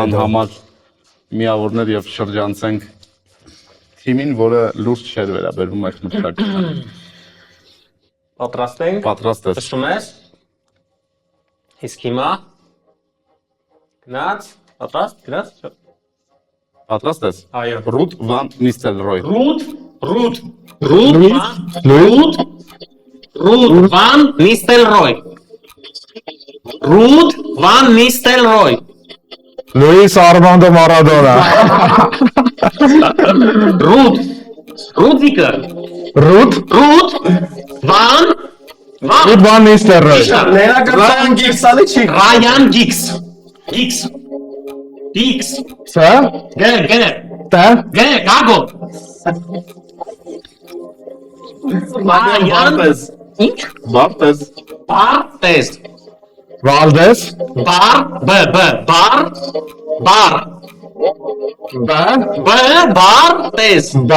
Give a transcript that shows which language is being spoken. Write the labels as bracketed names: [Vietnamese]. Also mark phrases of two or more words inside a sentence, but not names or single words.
[Armenian] անհամար միավորներ եւ շրջանցենք թիմին, որը լուրջ չէր վերաբերվում այս մշակությանը։ Պատրաստ ենք։ Պատրաստ ես։ Լսում ես։ Իսկ հիմա գնաց, գնաց։ Պատրաստ ես։ Այո։ Ռուտ Վան Նիստելրոյ։ Ruud van Nistelrooy. Ruud van Nistelrooy. Luis Armando Maradona, Rudiger. Ruud Van Nistelrooy, Ryan Giggs. Սա, Գնե, դա, Gago. Ryan. Ինչ? Բարտես։ Bartes. Valdez, Bartes.